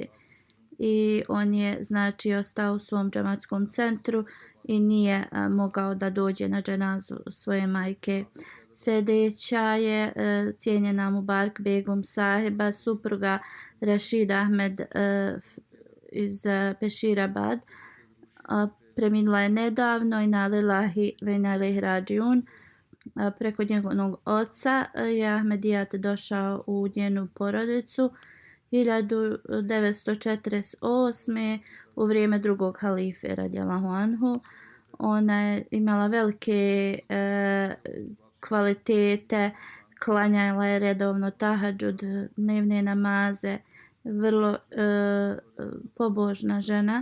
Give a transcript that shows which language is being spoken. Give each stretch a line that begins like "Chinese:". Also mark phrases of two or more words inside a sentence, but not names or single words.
Bosnian: I on je znači ostao u svom džematskom centru i nije mogao da dođe na dženazu svoje majke. Sljedeća je cijenjena Mubarak Begum Saheba, supruga Rashid Ahmed iz Peshirabad. Preminula je nedavno i
Arabic: إنا لله وإنا إليه راجعون.
Bosnian: Preko njegovog oca je Ahmedijat došao u njenu porodicu 1948. u vrijeme drugog halife
Arabic: رضي الله عنه.
Bosnian: Ona je imala velike kvalitete, klanjala je redovno tahadžud, dnevne namaze, vrlo pobožna žena.